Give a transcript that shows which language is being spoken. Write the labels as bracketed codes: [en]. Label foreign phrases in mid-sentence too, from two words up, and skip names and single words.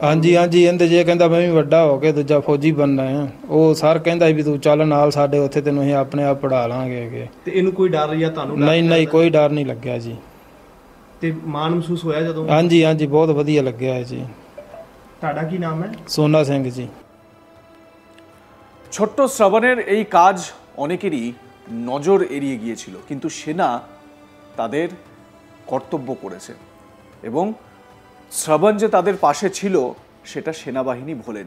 [pa] ਹਾਂਜੀ ਹਾਂਜੀ, ਇਹਦੇ ਜੇ ਕਹਿੰਦਾ ਮੈਂ ਵੀ ਵੱਡਾ ਹੋ ਕੇ ਦੂਜਾ ਫੌਜੀ ਬਣਨਾ ਹੈ। ਉਹ ਸਰ ਕਹਿੰਦਾ ਵੀ ਤੂੰ ਚੱਲ ਨਾਲ ਸਾਡੇ, ਉੱਥੇ ਤੈਨੂੰ ਅਸੀਂ ਆਪਣੇ ਆਪ ਪੜ੍ਹਾ ਲਾਂਗੇ। ਤੇ ਇਹਨੂੰ ਕੋਈ ਡਰ ਜਾਂ ਤੁਹਾਨੂੰ? ਨਹੀਂ ਨਹੀਂ, ਕੋਈ ਡਰ ਨਹੀਂ ਲੱਗਿਆ ਜੀ। ਤੇ ਮਾਣ ਮਹਿਸੂਸ ਹੋਇਆ ਜਦੋਂ? ਹਾਂਜੀ ਹਾਂਜੀ, ਬਹੁਤ ਵਧੀਆ ਲੱਗਿਆ ਜੀ। ਤੁਹਾਡਾ ਕੀ নাম ਹੈ? সোনা সিং জি। [bn] ছোট্ট শ্রবণের এই কাজ অনেকেরই নজর এড়িয়ে গিয়েছিল, কিন্তু সেনা তাদের কর্তব্য করেছে এবং শ্রবণ যে তাদের পাশে ছিল সেটা সেনাবাহিনী ভোলেনি।